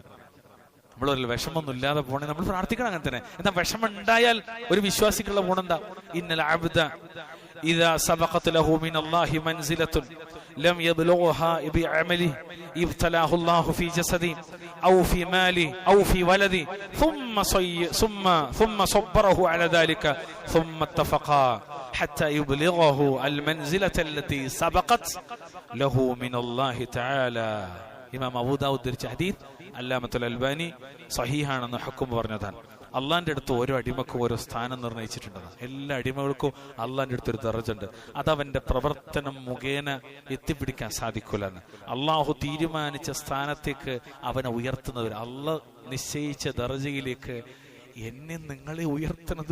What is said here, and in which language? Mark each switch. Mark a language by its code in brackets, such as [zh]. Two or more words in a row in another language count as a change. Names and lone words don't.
[ml] നമ്മൾ വിഷമൊന്നും ഇല്ലാതെ പോണേ നമ്മൾ പ്രാർത്ഥിക്കണം. അങ്ങനെ തന്നെ. എന്താ വിഷമം ഉണ്ടായാൽ ഒരു വിശ്വാസിക്കുള്ള ഗുണം എന്താ? [ar] إن العبد إذا سبقت له من الله منزلة لم يبلغها بعمله ابتلاه الله في جسده أو في ماله أو في ولده ثم صبره على ذلك ثم اتفقا حتى يبلغه المنزلة التي سبقت له من الله تعالى. [ml] ഇമാം അബൂ ദാവൂദ് ധരിച്ച ഹദീസ് അല്ലാമത്തുൽ അൽബാനി സഹീഹാണെന്ന് ഹുക്കം പറഞ്ഞതാണ്. അള്ളാന്റെ അടുത്ത് ഓരോ അടിമക്കും ഓരോ സ്ഥാനം നിർണയിച്ചിട്ടുണ്ടെന്ന്. എല്ലാ അടിമകൾക്കും അള്ളാന്റെ അടുത്ത് ഒരു ദറജുണ്ട്. അതവന്റെ പ്രവർത്തനം മുഖേന എത്തിപ്പിടിക്കാൻ സാധിക്കൂലെന്ന്. അള്ളാഹു തീരുമാനിച്ച സ്ഥാനത്തേക്ക് അവനെ ഉയർത്തുന്നവർ, അള്ളാഹ് നിശ്ചയിച്ച ദറജയിലേക്ക് എന്നെ നിങ്ങളെ ഉയർത്തുന്നത്